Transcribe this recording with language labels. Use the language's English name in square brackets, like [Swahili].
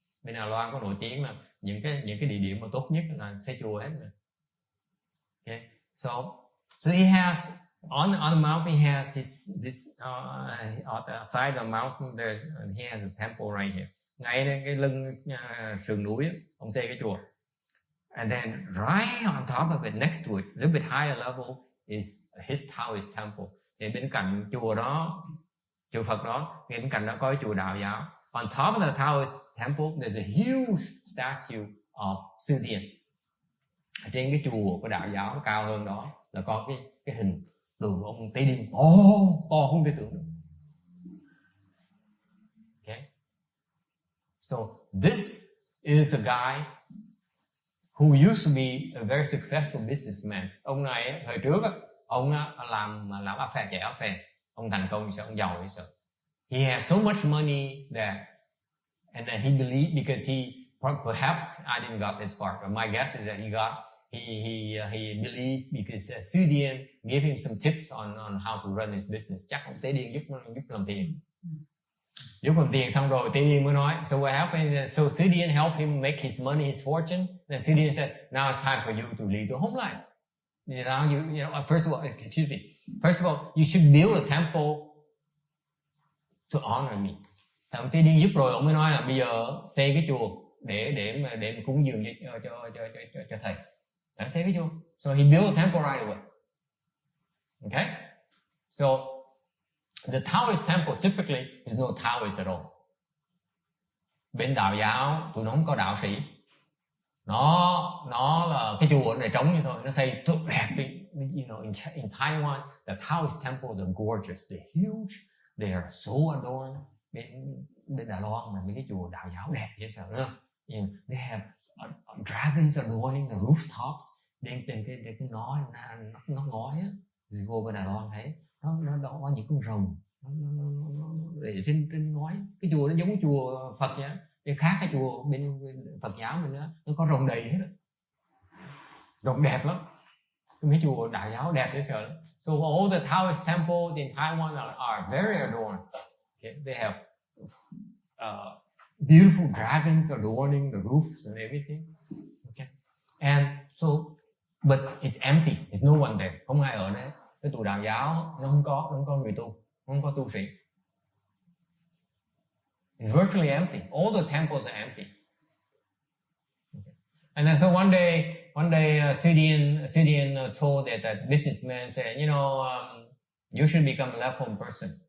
[Vietnamese] Bên Đà Loan có nổi tiếng là những cái địa điểm mà tốt nhất là xây chùa hết rồi. [English] Okay, so he has on the mountain, he has this on the side of the mountain he has a temple right here. [Vietnamese] Ngay cái lưng sườn núi ông xây cái chùa. [English] And then right on top of it, next to it, a little bit higher level is his Taoist temple. [Vietnamese] Thì bên cạnh chùa đó, chùa Phật đó, bên cạnh đó có cái chùa đạo giáo. [English] On top of the Taoist temple, there's a huge statue of Sư Điền. [Vietnamese] Ở trên cái chùa của đạo giáo cao hơn đó là có cái hình tượng ông Tế Điền to không thể tưởng được. [English] Okay. So this is a guy who used to be a very successful businessman. [Vietnamese] Ông này thời trước ông làm áp phê, chạy áp phê. Ông thành công sao, ông giàu sao. [English] He has so much money that, and then he believed, because he, perhaps I didn't got this part, but my guess is that he believed because Sư Điền gave him some tips on how to run his business. [Vietnamese] Chắc ông Tế Điền giúp làm tiền. Giúp làm tiền xong rồi Tế Điền mới nói, [English] so what happened? So Sư Điền helped him make his money, his fortune. Then Sư Điền said, now it's time for you to lead the home life. You know, first of all, excuse me. First of all, you should build a temple to honor me. [Vietnamese] Thì ông Tế Điền giúp rồi, ông mới nói là bây giờ xây cái chùa để cúng dường cho thầy. Đã xây cái chùa. [English] So he built a temple right away. Okay? So the Taoist temple typically is no Taoist at all. [Vietnamese] Bên đạo giáo tụi nó không có đạo sĩ. Nó là cái chùa này trống như thôi, nó xây rất đẹp. [English] You know, in Taiwan, the Taoist temples are gorgeous, they're huge, they are so adorned. [Vietnamese] Bên Đài Loan mà mấy cái chùa đạo giáo đẹp dễ sợ nữa. [English] They have dragons adorning the rooftops. [Vietnamese] Trên cái nó ngói á, thì vô bên Đài Loan thấy nó có những con rồng nó để trên ngói. Cái chùa nó giống chùa Phật vậy. Cái khác cái chùa bên Phật giáo mình đó, nó có rồng đầy hết. Rồng đẹp lắm. Mấy chùa đạo giáo đẹp dễ sợ lắm. [English] So all the Taoist temples in Taiwan are very adorned. Okay? They have beautiful dragons adorning the roofs and everything. Okay? And so, but it's empty. There's no one there. [Vietnamese] Không ai ở đấy. Cái tụi đạo giáo nó không có người tu, không có tu sĩ. [English] It's virtually empty. All the temples are empty. Okay. And then so one day, Sư Điền told that businessman said, you know, you should become a level person.